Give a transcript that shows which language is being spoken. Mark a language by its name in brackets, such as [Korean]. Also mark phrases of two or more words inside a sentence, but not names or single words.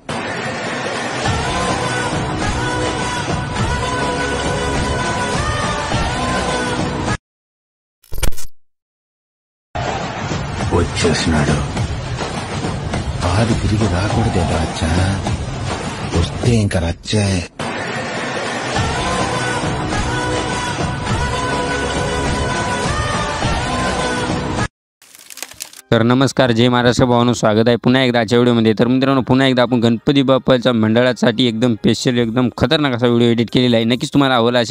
[Telugu] వచ్చేసినాడు. ఆది తిరిగి రాకూడదే రాచ్చా, వస్తే ఇంకా రచ్చే. [Marathi] तर नमस्कार, जय महाराष्ट्र भावांनो, स्वागत आहे पुन्हा एकदा आजच्या व्हिडिओमध्ये. तर मित्रांनो, पुन्हा एकदा आपण गणपती बाप्पाच्या मंडळासाठी एकदम स्पेशल एकदम खतरनाक असा व्हिडिओ एडिट केलेला आहे. नक्कीच तुम्हाला आवडला असेल.